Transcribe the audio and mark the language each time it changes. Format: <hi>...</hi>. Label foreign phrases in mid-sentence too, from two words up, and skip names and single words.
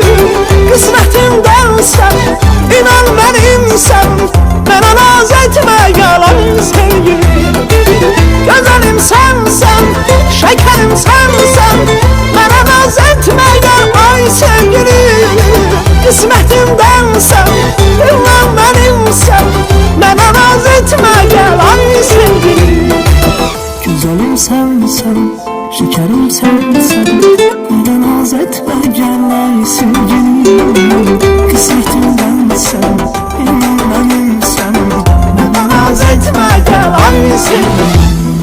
<az>Qismətimdənsən, inan mənimsən, mənə naz etmə gəl ay sevgilim. Gözəlim sənsən, şəkərim sənsən, mənə naz etmə gəl ay sevgilim. Qismətimdənsən, inan mənimsən, mənə naz etmə gəl ay sevgilim.</az> <tr>Güzelim sensen, şekerim sensen, bana naz etme gel ay sevgilim. Kısmetimdensen, inan benimsen, bana naz etme gel ay sevgilim.</tr>